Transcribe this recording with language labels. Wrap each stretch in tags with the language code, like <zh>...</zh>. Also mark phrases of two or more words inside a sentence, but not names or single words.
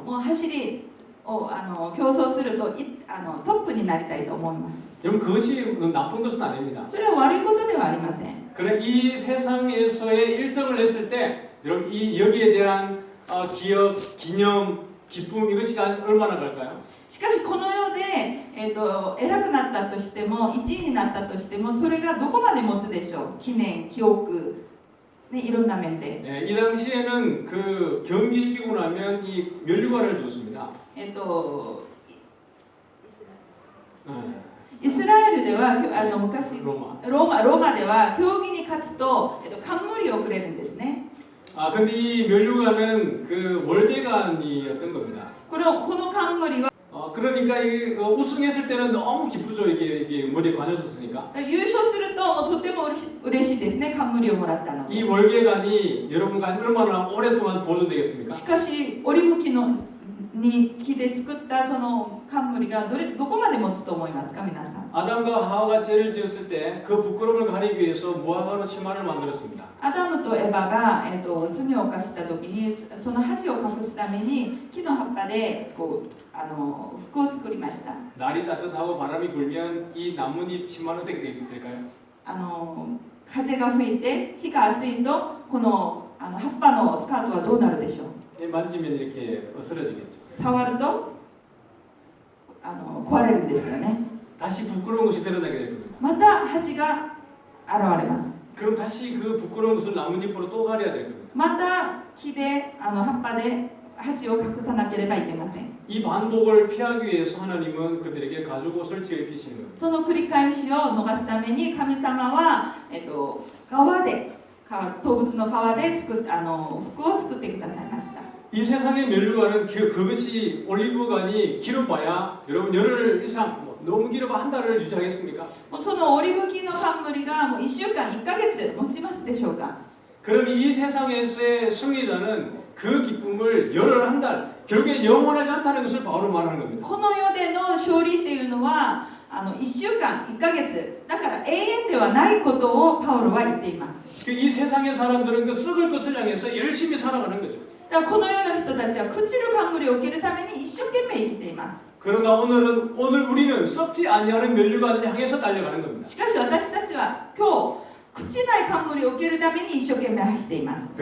<ja>もう走りを競争するとトップになりたいと思います。</ja> <ko>여러분 그것이 나쁜 것은 아닙니다.</ko> <ja>それは悪いことではありません。</ja> <ko>그러나 이 세상에서의 1등을 했을 때 여러분 여기에 대한 기억, 기념, 기쁨 이것이 얼마나 갈까요?</ko> <ja>しかしこの世で、偉くなったとしても1位になったとしてもそれがどこまで持つでしょう。記念、記憶、ね、いろんな面で。</ja> <ko>이 당시에는 그 경기 이기고 나면 이 면류관을 줬습니다.</ko> <ja>イスラエルでは昔</ja> <ko>로마.</ko> <ja>ローマでは競技に勝つと、冠をくれるんですね。</ja> <ko>근데 이 면류관은 그 월계관이었던 겁니다.</ko> <ja>この冠は</ja> <ko>그러니까 우승했을 때는 너무 기쁘죠. 이게 머리에 관여졌으니까.</ko> <ja>優勝するととても嬉しいですね。冠をもらったの。</ja> <ko>이 월계관이 여러분과 얼마나 오랫동안 보존되겠습니까?</ko> <ja>しかし折り向きの木で作ったその冠がどこまで持つと思いますか皆さん。</ja> <ko>아담과 하와가 죄를 지었을 때 그 부끄러움을 가리기 위해서 무화과로 치마를 만들었습니다.</ko> <ja>アダムとエバが、罪を犯した時にその恥を隠すために木の葉っぱで服を作りました。</ja> <ko>날이 따뜻하고 바람이 불면 이 나뭇잎 치마는 어떻게 될까요?</ko> <ja>風が吹いて日が暑いとこの葉っぱのスカートはどうなるでしょう。</ja> <ko>만지면 이렇게 어스러지겠죠.</ko> <ja>触ると壊れるんですよね。</ja> <ko>다시 부끄러운 것이 드러나게 될 겁니다.</ko> <ja>また恥が現れます。</ja> <ko>그럼 다시 그 부끄러운 것을 나뭇잎으로 또 가려야 될 겁니다.</ko> <ja>また木で葉っぱで恥を隠さなければいけません。</ja> <ko>이 반복을 피하기 위해서 하나님은 그들에게 가죽옷을 지어 입히시는 겁니다.</ko> <ja>その繰り返しを逃すために神様は、動物の皮で服を作ってくださいました。</ja> <ko>이 세상의 면류관은 그것이 올리브관이 길어봐야 여러분 열흘 이상 너무 길어봐 한 달을 유지하겠습니까?</ko> <ja>そのオリーブ木の冠がもう1週間1ヶ月持ちますでしょうか。</ja> <ko>그러니 이 세상에서의 승리자는 그 기쁨을 열흘 한 달 결국에 영원하지 않다는 것을 바울은 말하는 겁니다.</ko> <ja>この世での勝利っていうのは1週間1ヶ月だから永遠ではないことをパウロは言っています。</ja> <ko>이 세상의 사람들은 그 썩을 것을 향해서 열심히 살아가는 거죠.</ko> <ja>だからこの世の人たちは朽ちる冠を受けるために一生懸命生きています。</ja> <ko>그러나 오늘 우리는 썩지 아니하는 면류관을 향해서 달려가는 겁니다.</ko> <ja>しかし私たちは今日朽ちない冠を受けるために一生懸命走っています。</ja>